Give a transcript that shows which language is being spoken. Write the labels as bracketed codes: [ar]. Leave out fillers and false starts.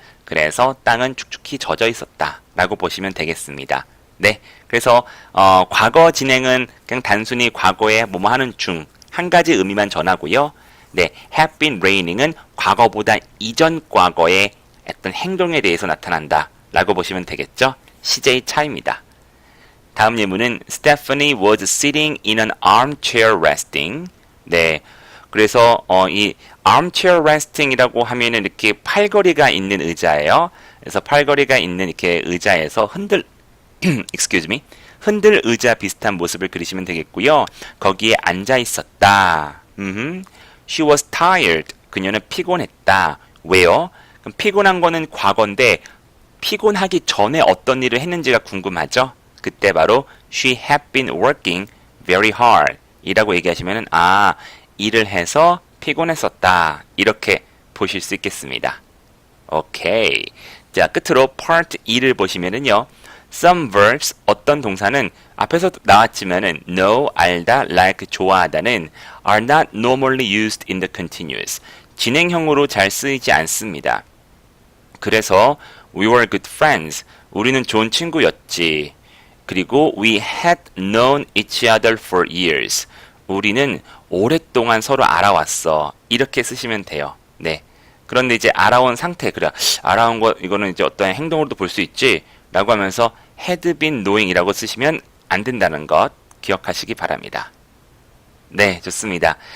[ko] 그래서 땅은 축축히 젖어 있었다. 라고 보시면 되겠습니다. 네. 그래서, 과거 진행은 그냥 단순히 과거에 뭐뭐 하는 중, 한 가지 의미만 전하고요. 네. [en] have been raining [ko] 은 과거보다 이전 과거의 어떤 행동에 대해서 나타난다. 라고 보시면 되겠죠. 시제의 차이입니다. 다음 예문은 [en] Stephanie was sitting in an armchair resting. [ko] 네. 그래서 이 armchair resting이라고 하면은 이렇게 팔걸이가 있는 의자예요. 그래서 팔걸이가 있는 이렇게 의자에서 [en] excuse me, [ko] 흔들 의자 비슷한 모습을 그리시면 되겠고요. 거기에 앉아 있었다. [en] She was tired. [ko] 그녀는 피곤했다. 왜요? 그럼 피곤한 거는 과거인데 피곤하기 전에 어떤 일을 했는지가 궁금하죠? 그때 바로 [en] she had been working very hard [ko] 이라고 얘기하시면은 일을 해서 피곤했었다. 이렇게 보실 수 있겠습니다. 오케이. 자, 끝으로 part 2를 보시면은요. [en] Some verbs, [ko] 어떤 동사는 앞에서 나왔지만은 [en] know, 알다, like, 좋아하다는 are not normally used in the continuous. [ko] 진행형으로 잘 쓰이지 않습니다. [en] 그래서 we were good friends. [ko] 우리는 좋은 친구였지. [en] 그리고 we had known each other for years. [ko] 우리는 오랫동안 서로 알아왔어. 이렇게 쓰시면 돼요. 네. 그런데 이제 알아온 상태, 그래. 알아온 거, 이거는 이제 어떤 행동으로도 볼 수 있지. 라고 하면서 [en] had been knowing [ko] 이라고 쓰시면 안 된다는 것 기억하시기 바랍니다. 네, 좋습니다.